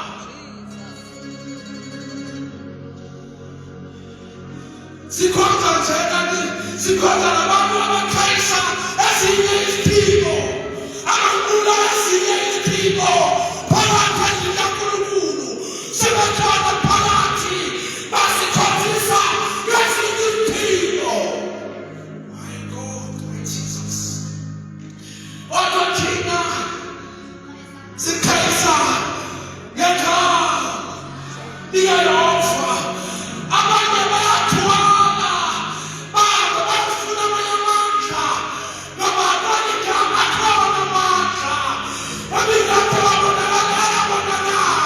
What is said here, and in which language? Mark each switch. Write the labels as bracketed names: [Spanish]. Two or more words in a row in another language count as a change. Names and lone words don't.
[Zulu] Sikhonza nje kanti sikhonza nabantu abakhayisa ezinye iziphiwo abakula ezinye iziphiwo phakathi endlini kaNkulunkulu sebekhona phakathi basikhonzisa ngezinye iziphiwo. [English] My God, my Jesus. [Zulu] Kodwa thina sikhayisa ngegama likaYehova. Abanye bayathwala bafuna amanye amandla ngoba abanye igama akhona amandla babingathi babonakala.